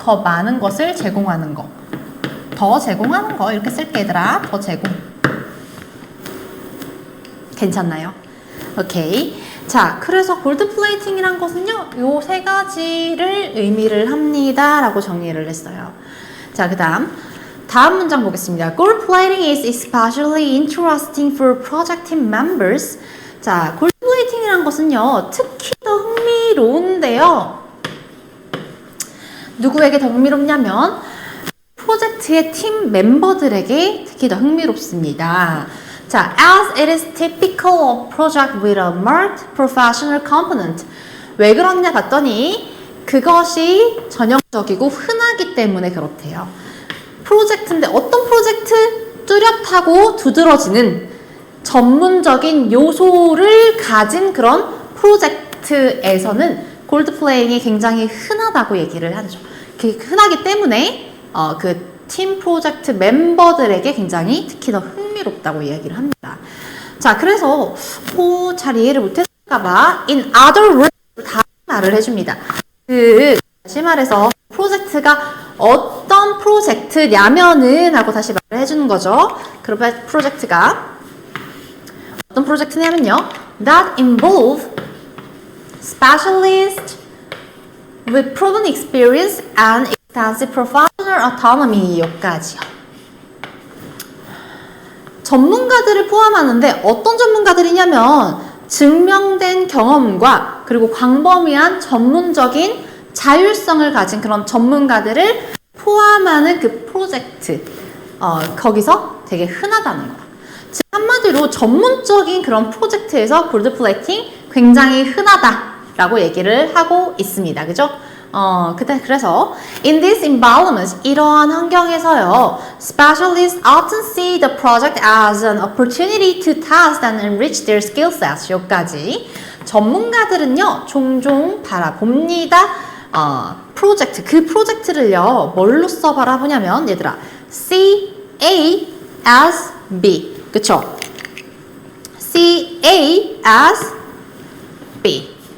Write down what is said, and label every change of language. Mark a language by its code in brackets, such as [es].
[ko] 더 많은 것을 제공하는 거. 더 제공하는 거 이렇게 쓸게, 얘들아. 더 제공. 괜찮나요? 오케이. 자, 그래서 골드 플레이팅이란 것은요, 요 세 가지를 의미를 합니다 라고 정리를 했어요. 자, 그 다음 문장 보겠습니다. [en] Gold plating is especially interesting for project team members. [ko] 자, 골드 플레이팅이란 것은요, 특히 더 흥미로운데요. 누구에게 더 흥미롭냐면 프로젝트의 팀 멤버들에게 특히 더 흥미롭습니다. [en] 자, as it is typical of project with a marked professional component. [ko] 왜 그러냐 봤더니 그것이 전형적이고 흔하기 때문에 그렇대요. 프로젝트인데 어떤 프로젝트? 뚜렷하고 두드러지는 전문적인 요소를 가진 그런 프로젝트에서는 골드 플레이잉이 굉장히 흔하다고 얘기를 하죠. 흔하기 때문에 그 팀 프로젝트 멤버들에게 굉장히 특히 더 흥미롭다고 이야기를 합니다. 자, 그래서 잘 이해를 못했을까봐 [en] in other words [ko] 다른 말을 해줍니다. 다시 말해서 프로젝트가 어떤 프로젝트냐면은 하고 다시 말을 해주는 거죠. 그러면 프로젝트가 어떤 프로젝트냐면요, [en] that involve specialist with proven experience and extensive professional autonomy. [ko] 여기까지요. 전문가들을 포함하는데 어떤 전문가들이냐면 증명된 경험과 그리고 광범위한 전문적인 자율성을 가진 그런 전문가들을 포함하는 그 프로젝트, 거기서 되게 흔하다는 거야. 즉 한마디로 전문적인 그런 프로젝트에서 골드 플레이팅 굉장히 흔하다라고 얘기를 하고 있습니다. 그죠? [en] 그래서 in this environment, [ko] 이러한 환경에서요, [en] specialists often see the project as an opportunity to test and enrich their skill sets. [ko] 여기까지. 전문가들은요, 종종 바라봅니다. 프로젝트, 그 프로젝트를요, 뭘로 써 바라보냐면, 얘들아, C, A, as, B. 그쵸? C, A, as, B.